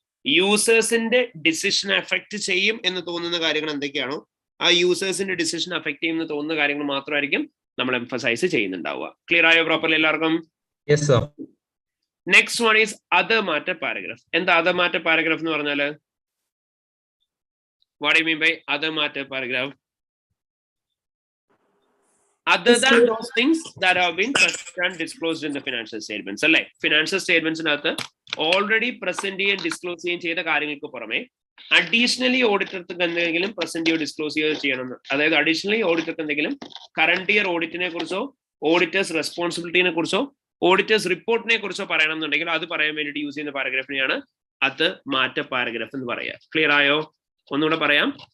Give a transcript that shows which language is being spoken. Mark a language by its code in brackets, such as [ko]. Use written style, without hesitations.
[ml] യൂസേഴ്സിന്റെ decision affect ചെയ്യും എന്ന് തോന്നുന്ന കാര്യങ്ങൾ എന്തൊക്കെയാണോ ആ യൂസേഴ്സിന്റെ ഡിസിഷൻ അഫക്ട് ചെയ്യുമെന്ന് തോന്നുന്ന കാര്യങ്ങൾ മാത്രമായിരിക്കും നമ്മൾ എംഫസൈസ് ചെയ്യുന്നുണ്ടാവുക. ക്ലിയർ ആയോ പ്രോപ്പർലി എല്ലാവർക്കും? [en] Next one is other matter paragraph. [ml] എന്താ അതർ മാറ്റർ പാരഗ്രാഫ് എന്ന് പറഞ്ഞാല്? [en] What do you mean by other matter paragraph? Other than those things that have been present and disclosed in the financial statements. [ml] അല്ലേ, financial സ്റ്റേറ്റ്മെന്റ്സിനകത്ത് already present ചെയ്യുകയും disclose ചെയ്യുകയും ചെയ്ത കാര്യങ്ങൾക്ക് പുറമെ additionally ഓഡിറ്റർക്ക് എന്തെങ്കിലും പ്രസന്റ് ചെയ്യുകയോ ഡിസ്ക്ലോസ് ചെയ്യുകയോ ചെയ്യണം. അതായത് അഡീഷണലി ഓഡിറ്റർക്ക് എന്തെങ്കിലും കറണ്ട് ഇയർ ഓഡിറ്റിനെ കുറിച്ചോ ഓഡിറ്റേഴ്സ് റെസ്പോൺസിബിലിറ്റിനെ കുറിച്ചോ ഓഡിറ്റേഴ്സ് റിപ്പോർട്ടിനെ കുറിച്ചോ പറയണം എന്നുണ്ടെങ്കിൽ അത് പറയാൻ വേണ്ടിയിട്ട് യൂസ് ചെയ്യുന്ന പാരഗ്രാഫിനെയാണ് അത് മാറ്റർ പാരഗ്രാഫ് എന്ന് പറയുക. ക്ലിയർ ആയോ? ഒന്നുകൂടെ പറയാം.